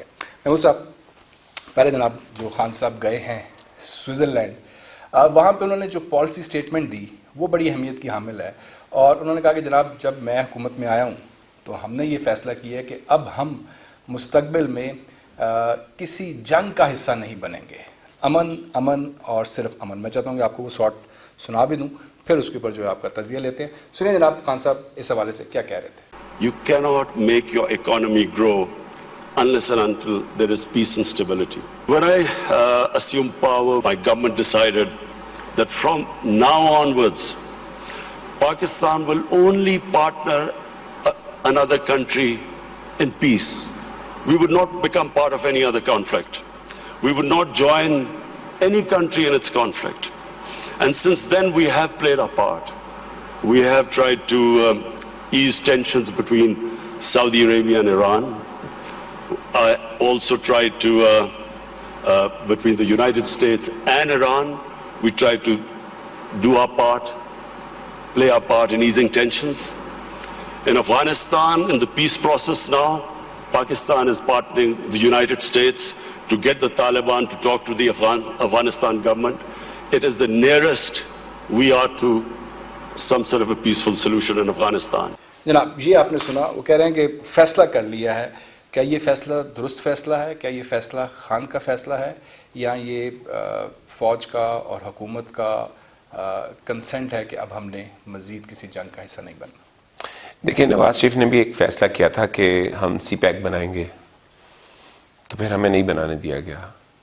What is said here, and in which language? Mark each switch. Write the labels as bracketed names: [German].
[Hindi] महमूद साहब, पहले जनाब जो खान साहब गए हैं स्विट्ज़रलैंड, वहाँ पे उन्होंने जो पॉलिसी स्टेटमेंट दी वो बड़ी अहमियत की हामिल है, और उन्होंने कहा कि जनाब जब मैं हुकूमत में आया हूँ तो हमने ये फ़ैसला किया है कि अब हम मुस्तकबिल में किसी जंग का हिस्सा नहीं बनेंगे। अमन और सिर्फ अमन। मैं चाहता हूँ कि आपको वो शॉर्ट सुना भी दूँ, फिर उसके ऊपर जो है आपका तज़िया लेते हैं। सुनिए जनाब खान साहब इस हवाले से क्या कह रहे थे। [English] You cannot make your economy grow unless and until there is peace and stability. When I assumed power, my government decided that from now onwards, Pakistan will only partner another country in peace. We would not become part of any other conflict. We would not join any country in its conflict. And since then, we have played our part. We have tried to ease tensions between Saudi Arabia and Iran. I also tried to, between the United States and Iran, we tried to do our part, play our part in easing tensions. In Afghanistan, in the peace process now, Pakistan is partnering with the United States to get the Taliban to talk to the Afghanistan government. It is the nearest we are to some sort of a peaceful solution in Afghanistan. [Hindi] जनाब ये आपने सुना, वो कह रहे हैं कि फैसला कर लिया है। क्या ये फैसला दुरुस्त फैसला है? क्या ये फैसला खान का फैसला है, या ये फ़ौज का और हुकूमत का कंसेंट है कि अब हमने मज़ीद किसी जंग का हिस्सा नहीं बनना? देखिए, नवाज शरीफ ने भी एक फ़ैसला किया था कि हम CPEC बनाएंगे, तो फिर हमें नहीं बनाने दिया गया।